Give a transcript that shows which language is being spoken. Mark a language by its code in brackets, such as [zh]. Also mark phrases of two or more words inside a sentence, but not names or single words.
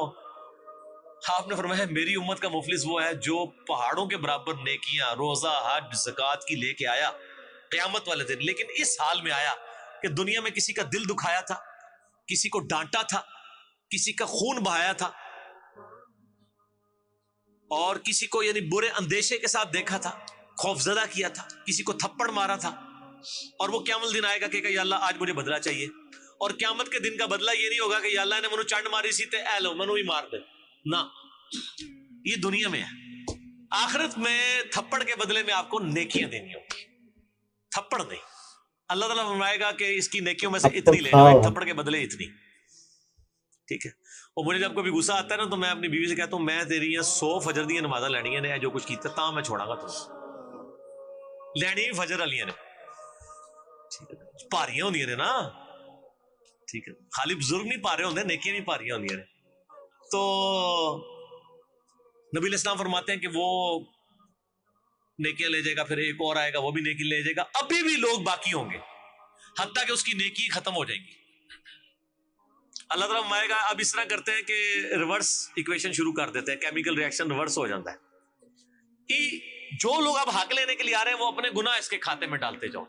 [ur] آپ نے فرمایا میری امت کا مفلس وہ ہے جو پہاڑوں کے برابر نیکیاں، روزہ، حج، زکوٰۃ کی لے کے آیا قیامت والے دن، لیکن اس حال میں آیا کہ دنیا میں کسی کا دل دکھایا تھا، کسی کو ڈانٹا تھا، کسی کا خون بہایا تھا، اور کسی کو یعنی برے اندیشے کے ساتھ دیکھا تھا، خوفزدہ کیا تھا، کسی کو تھپڑ مارا تھا. اور وہ قیامت دن آئے گا کہ یا اللہ آج مجھے بدلہ چاہیے. اور قیامت کے دن کا بدلہ یہ نہیں ہوگا کہ یا اللہ [pa] نے منو چانڈ ماری سی تے اے لو منو ہی مار دے، [ur] نہ، یہ دنیا میں ہے. آخرت میں تھپڑ کے بدلے میں آپ کو نیکیاں دینی ہوگی، تھپڑ نہیں. اللہ تعالیٰ فرمائے گا کہ اس کی نیکیوں میں سے اتنی لے جاؤ، تھپڑ کے بدلے اتنی. ٹھیک ہے؟ اور مجھے جب کبھی غصہ آتا ہے نا تو میں اپنی بیوی سے کہتا ہوں [pa] میں تیری 100 فجر دی نمازاں لینی نے جو کچھ کیتا تاں میں چھوڑا گا تم لینی فجر والیاں نے. ਭਾਰੀਆਂ ਹੁੰਦੀਆਂ ਨੇ ਨਾ, ਠੀਕ ਹੈ, ਖਾਲੀ ਬਜ਼ੁਰਗ ਨਹੀਂ ਭਾਰੇ ਹੁੰਦੇ, [ur] نیکیاں بھی [pa] ਭਾਰੀਆਂ ਹੁੰਦੀਆਂ ਨੇ। [ur] تو نبی اسلام فرماتے ہیں کہ وہ نیکیاں لے جائے گا، پھر ایک اور آئے گا وہ بھی نیکی لے جائے گا، ابھی بھی لوگ باقی ہوں گے، حتیٰ کہ اس کی نیکی ختم ہو جائے گی. اللہ تعالیٰ فرمائے گا، اب اس طرح کرتے ہیں کہ [en] reverse equation [ur] شروع کر دیتے ہیں, [en] chemical reaction reverse [ur] ہو جاتا ہے کہ جو لوگ اب حق لینے کے لیے آ رہے ہیں وہ اپنے گناہ اس کے کھاتے میں ڈالتے جاؤ.